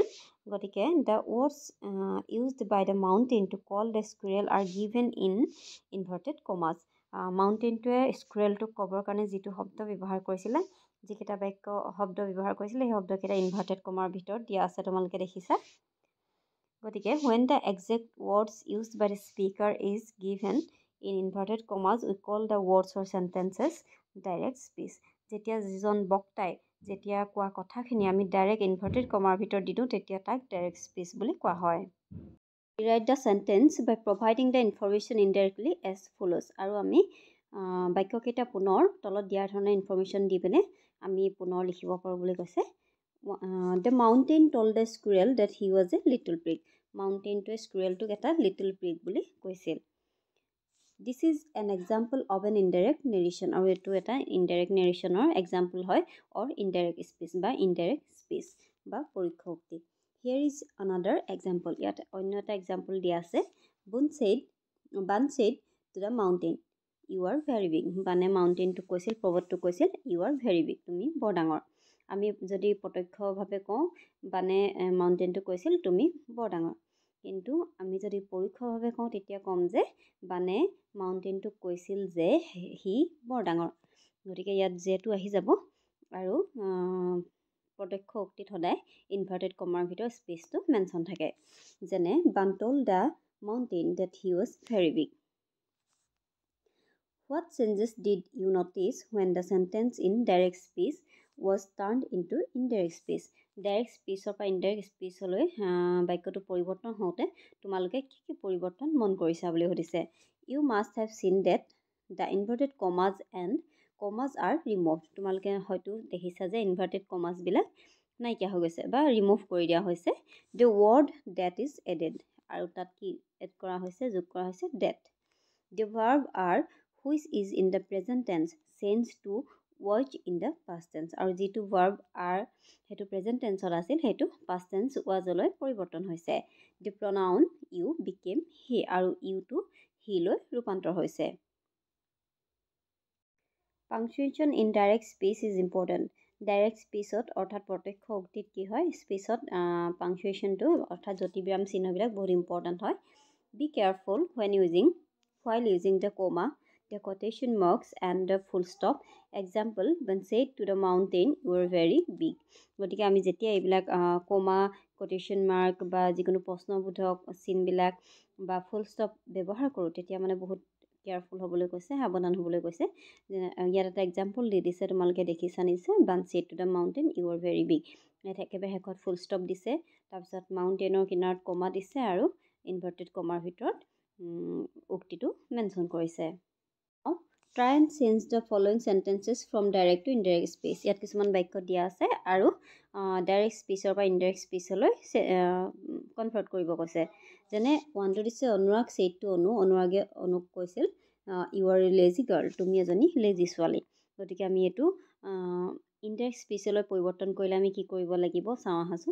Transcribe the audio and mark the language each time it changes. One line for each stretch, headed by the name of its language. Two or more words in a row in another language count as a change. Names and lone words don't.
English: গতিকে the words used by the mountain to call the squirrel are given in inverted commas.
Assamese: মাউণ্টেইনটোৱে স্কুৱেৰেলটোক ক'বৰ কাৰণে যিটো শব্দ ব্যৱহাৰ কৰিছিলে, যিকেইটা শব্দ ব্যৱহাৰ কৰিছিলে, সেই শব্দকেইটা
English: inverted comma
Assamese: ভিতৰত দিয়া আছে, তোমালোকে দেখিছা।
English: গতিকে when the exact words used by the speaker is given in inverted commas we call the words or sentences direct speech.
Assamese: যেতিয়া যিজন বক্তাই যেতিয়া কোৱা কথাখিনি আমি
English: direct inverted comma
Assamese: ভিতৰত দি দিওঁ তেতিয়া তাক
English: direct speech
Assamese: বুলি কোৱা হয়।
English: Rewrite the sentence by providing the information indirectly as follows.
Assamese: আৰু আমি বাক্যকেইটা পুনৰ তলত দিয়াৰ ধৰণে ইনফৰমেশ্যন দি পিনে আমি পুনৰ লিখিব পাৰোঁ বুলি কৈছে।
English: The mountain told the squirrel that he was a little pig.
Assamese: মাউণ্টেইনটোৱে স্কুৰেলটোক এটা
English: little pig
Assamese: বুলি কৈছিল।
English: This is an example of an indirect narration.
Assamese: আৰু এইটো এটা
English: indirect narration example
Assamese: হয়
English: or indirect speech
Assamese: বা
English: indirect speech
Assamese: বা পৰোক্ষ উক্তি।
English: Here is another example.
Assamese: ইয়াত অন্য এটা এক্সাম্পল দিয়া আছে।
English: Bun said to the mountain, you are very big.
Assamese: বানে মাউণ্টেইনটোক কৈছিল, পৰ্বতটোক কৈছিল,
English: you are very big.
Assamese: তুমি বৰ ডাঙৰ। আমি যদি প্ৰত্যক্ষভাৱে কওঁ বানে মাউণ্টেইনটোক কৈছিল তুমি বৰ ডাঙৰ। কিন্তু আমি যদি পৰোক্ষভাৱে কওঁ তেতিয়া ক'ম যে বানে মাউণ্টেইনটোক কৈছিল যে সি বৰ ডাঙৰ। গতিকে ইয়াত যেটো আহি যাব আৰু প্ৰত্যক্ষ উক্তিত সদায়
English: inverted comma
Assamese: ভিতৰত
English: speech mention
Assamese: থাকে।
English: যেনে বান told the mountain that he was very big. What changes did you notice when the sentence in direct speech was turned into indirect speech? direct speech
Assamese: পৰা
English: indirect speech
Assamese: বাক্যটো পৰিৱৰ্তন হওঁতে তোমালোকে কি পৰিৱৰ্তন মন কৰিছা বুলি সুধিছে।
English: you must have seen that the inverted commas and commas are remove.
Assamese: তোমালোকে হয়তো দেখিছা যে
English: inverted commas
Assamese: নাইকিয়া হৈ গৈছে বা ৰিমুভ কৰি দিয়া হৈছে।
English: the word that is added
Assamese: আৰু তাত কি এড কৰা হৈছে, যোগ কৰা হৈছে ডেট।
English: the verb are which is in the present tense changed to was in the past tense.
Assamese: আৰু যিটো
English: verb are
Assamese: হেতু
English: present tense
Assamese: আছিল হেতু
English: past tense was
Assamese: লৈ পৰিৱৰ্তন হৈছে।
English: The pronoun you became he আৰু you to he
Assamese: লৈ ৰূপান্তৰ হৈছে।
English: Punctuation in direct speech is important. direct speech
Assamese: অৰ্থাৎ প্ৰত্যক্ষ উক্তিত কি হয় স্পীচত পাংচুৱেশ্যনটো অৰ্থাৎ জ্যোতিবিৰাম চিহ্নবিলাক বহুত ইম্পৰ্টেণ্ট হয়।
English: Be careful while using the comma, the quotation marks and the full stop. Example, when said to the mountain, you are very big.
Assamese: গতিকে আমি যেতিয়া এইবিলাক কমা,
English: quotation mark
Assamese: বা যিকোনো প্ৰশ্নবোধক চিনবিলাক বা
English: full stop
Assamese: ব্যৱহাৰ কৰোঁ তেতিয়া মানে বহুত কেয়াৰফুল হ'বলৈ কৈছে, সাৱধান হ'বলৈ কৈছে। ইয়াত এটা এক্সাম্পল দি দিছে, তোমালোকে দেখিছা নিছে,
English: Bun said to the mountain you are very big.
Assamese: ইয়াত একেবাৰে শেষত
English: full stop
Assamese: দিছে, তাৰপিছত মাউণ্টেইনৰ কিনাৰত কমা দিছে আৰু
English: inverted comma
Assamese: ভিতৰত উক্তিটো মেনশ্যন কৰিছে।
English: Try and change the following sentences from direct to indirect speech.
Assamese: ইয়াত কিছুমান বাক্য দিয়া আছে আৰু
English: direct speech
Assamese: পৰা
English: indirect speech
Assamese: কনভাৰ্ট কৰিব কৈছে। যেনে ওৱানটো দিছে
English: Anurag said to
Assamese: অনুৰাগে অনুক কৈছিল
English: you are a lazy girl,
Assamese: তুমি এজনী লেজি ছোৱালী। গতিকে আমি এইটো
English: indirect speech
Assamese: পৰিৱৰ্তন কৰিলে আমি কি কৰিব লাগিব চাওঁ আহাচোন।